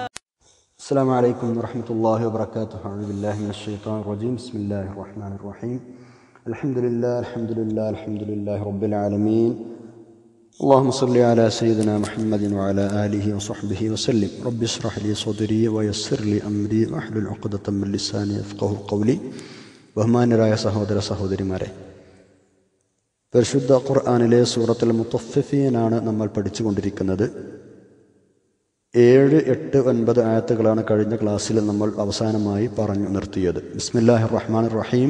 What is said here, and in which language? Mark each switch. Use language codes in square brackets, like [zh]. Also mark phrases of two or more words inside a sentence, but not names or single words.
[ar] السلام عليكم ورحمة الله وبركاته. أعوذ بالله من الشيطان الرجيم. بسم الله الرحمن الرحيم. الحمد لله رب العالمين. اللهم صل على سيدنا محمد وعلى آله وصحبه وسلم. رب اشرح لي صدري ويسر لي أمري واحلل عقدة من لساني يفقهوا قولي. [ml] ബഹുമാന്യരായ സഹോദരന്മാരെ, പരിശുദ്ധ ഖുർആനിലെ സൂറത്തുൽ മുത്തഫിഫീനാണ് നമ്മൾ പഠിച്ചുകൊണ്ടിരിക്കുന്നത്. 7, 8, 9 ആയത്തുകളാണ് കഴിഞ്ഞ ക്ലാസ്സിൽ നമ്മൾ അവസാനമായി പറഞ്ഞു നിർത്തിയത്. [ar] بسم الله الرحمن الرحيم.